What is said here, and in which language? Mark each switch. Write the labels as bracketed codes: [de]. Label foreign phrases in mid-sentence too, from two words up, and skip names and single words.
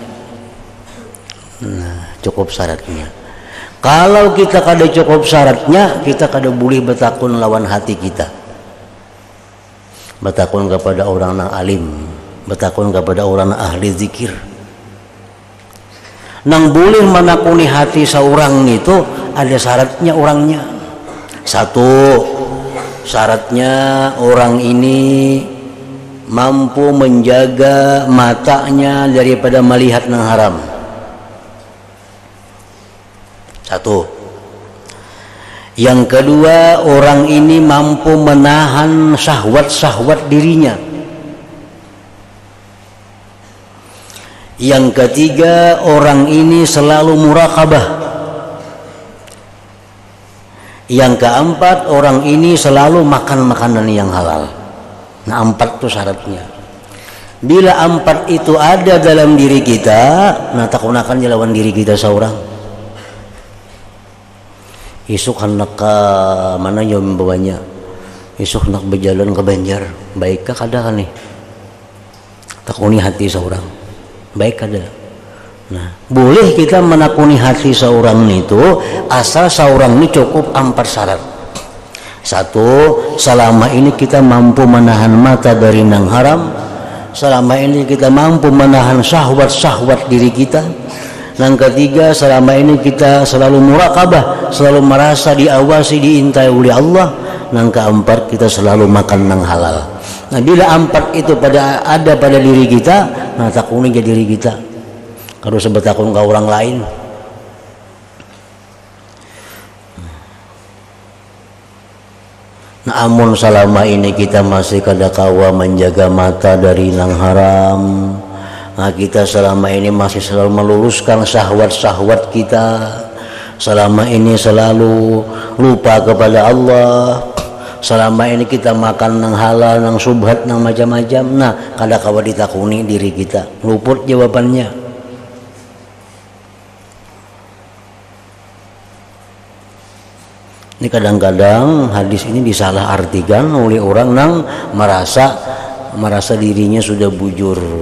[bjn] Nah, cukup syaratnya. Kalau kita kada cukup syaratnya, kita kada boleh bertakun lawan hati kita. [id] Bertakun kepada orang yang alim, bertakun kepada orang yang ahli zikir. [bjn] Nang boleh menakuni hati seorang itu ada syaratnya orangnya. [id] Satu, syaratnya orang ini mampu menjaga matanya daripada melihat yang haram. Satu. Yang kedua, orang ini mampu menahan syahwat-syahwat dirinya. Yang ketiga, orang ini selalu muraqabah. Yang keempat, orang ini selalu makan makanan yang halal. Nah, 4 itu syaratnya. Bila 4 itu ada dalam diri kita, nah tak gunakan lawan diri kita seorang. [bjn] Isuk hendak ke mana yang membawanya? Isuk hendak berjalan ke Banjar, baikkah kada kan nih? Takuni hati seorang, baik kada. [id] Nah, boleh kita menakuni hati seorang itu asal seorang ini cukup 4 syarat. [bjn] 1, selama ini kita mampu menahan mata dari nang haram. [id] Selama ini kita mampu menahan syahwat-syahwat diri kita. Yang ketiga, selama ini kita selalu muraqabah, selalu merasa diawasi, diintai oleh Allah. Yang keempat, kita selalu makan yang halal. Nah, bila 4 itu ada pada diri kita, nah takuni jadi diri kita. Kalau sebut takun ke orang lain. [bjn] Nah, amun selama ini kita masih kada kawa menjaga mata dari nang haram. [id] Nah, kita selama ini masih selalu meluruskan syahwat-syahwat kita. Selama ini selalu lupa kepada Allah. [bjn] Selama ini kita makan nang halal, nang subhat, nang macam-macam. Nah, kada kawa ditakuni diri kita. [id] Luput jawabannya. Ini kadang-kadang hadis ini disalah artikan oleh orang yang merasa dirinya sudah bujur.